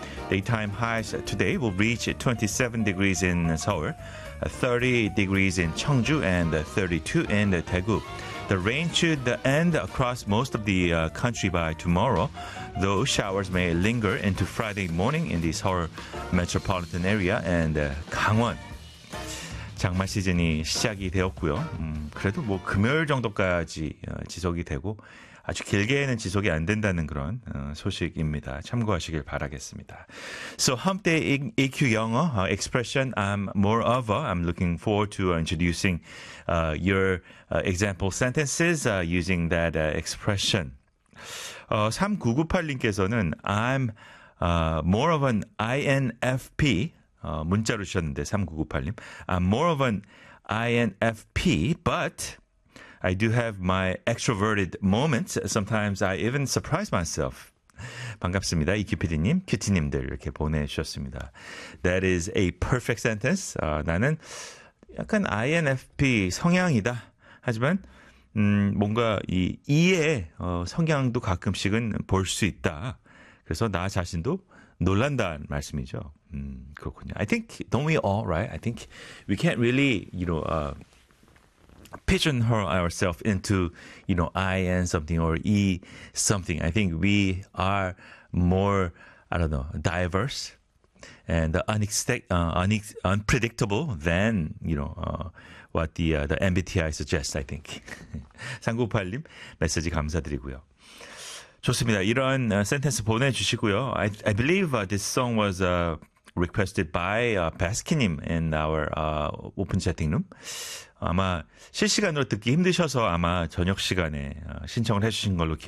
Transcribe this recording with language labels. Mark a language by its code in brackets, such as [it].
[en] Daytime highs today will reach 27 degrees in Seoul, 30 degrees in Cheongju, and 32 in Daegu. The rain should end across most of the country by tomorrow, though showers may linger into Friday morning in the Seoul metropolitan area and Gangwon. [ko] 장마 시즌이 시작이 되었고요. 그래도 뭐 금요일 정도까지 지속이 되고 아주 길게는 지속이 안 된다는 그런 소식입니다. 참고하시길 바라겠습니다. [en] So, hump day EQ 영어 expression, moreover, I'm looking forward to introducing your example sentences using that expression. 3998님께서는 I'm more of an INFP, [ko] 문자로 주셨는데 [en] 3998님, I'm more of an INFP, but I do have my extroverted moments. Sometimes I even surprise myself. [ko] 반갑습니다. 이키피디님, 큐티님들 이렇게 보내주셨습니다. [en] That is a perfect sentence. [ko] 나는 약간 INFP 성향이다. 하지만 뭔가 이 E의 성향도 가끔씩은 볼 수 있다. 그래서 나 자신도 놀란다는 말씀이죠. 그렇군요. [en] I think, don't we all, right? I think we can't really, you know, pigeonhole ourselves into, you know, I and something or E something. I think we are more, I don't know, diverse and unpredictable than, you know, what the MBTI suggests, I think. [ko] 398님, 메시지 감사드리고요. 좋습니다. 이런 sentence 보내주시고요. [en] I believe this song was requested by Baskin님 in our open chatting room. [ko] 아마 실시간으로 듣기 힘드셔서 아마 저녁 시간에 신청을 해주신 걸로 기억합니다.